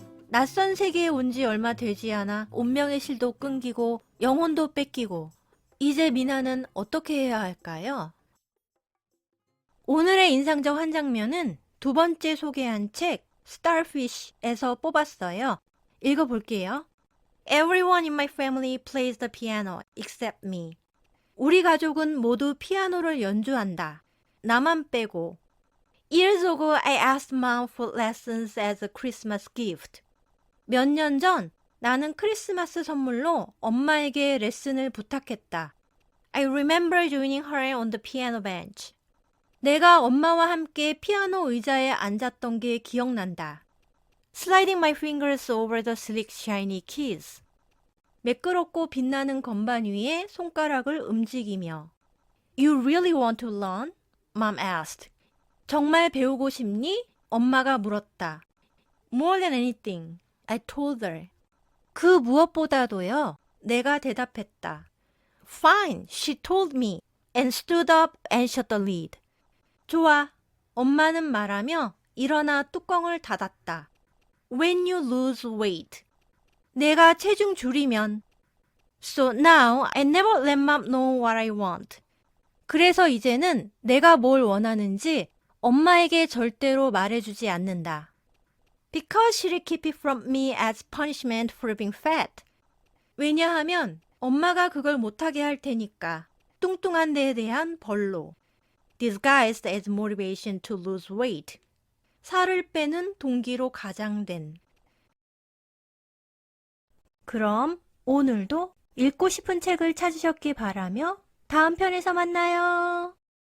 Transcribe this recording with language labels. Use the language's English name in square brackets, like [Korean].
[Korean] 낯선 세계에 온 지 얼마 되지 않아 운명의 실도 끊기고 영혼도 뺏기고 이제 미나는 어떻게 해야 할까요? 오늘의 인상적 한 장면은 두 번째 소개한 책 Starfish에서 뽑았어요. 읽어볼게요. [English] Everyone in my family plays the piano except me. [Korean] 우리 가족은 모두 피아노를 연주한다. 나만 빼고. [English] Years ago I asked mom for lessons as a Christmas gift. [Korean] 몇 년 전 나는 크리스마스 선물로 엄마에게 레슨을 부탁했다. [English] I remember joining her on the piano bench. [Korean] 내가 엄마와 함께 피아노 의자에 앉았던 게 기억난다. [English] Sliding my fingers over the sleek shiny keys. [Korean] 매끄럽고 빛나는 건반 위에 손가락을 움직이며. [English] You really want to learn? Mom asked. [Korean] 정말 배우고 싶니? 엄마가 물었다. [English] More than anything, I told her. [Korean] 그 무엇보다도요. 내가 대답했다. [English] Fine, she told me, and stood up and shut the lid. [Korean] 좋아, 엄마는 말하며 일어나 뚜껑을 닫았다. [English] When you lose weight. [Korean] 내가 체중 줄이면. [English] So now I never let mom know what I want. [Korean] 그래서 이제는 내가 뭘 원하는지 엄마에게 절대로 말해주지 않는다. [English] Because she'll keep it from me as punishment for being fat. [Korean] 왜냐하면 엄마가 그걸 못하게 할 테니까. 뚱뚱한 데에 대한 벌로. [English] Disguised as motivation to lose weight. [Korean] 살을 빼는 동기로 가장된. 그럼 오늘도 읽고 싶은 책을 찾으셨기 바라며 다음 편에서 만나요.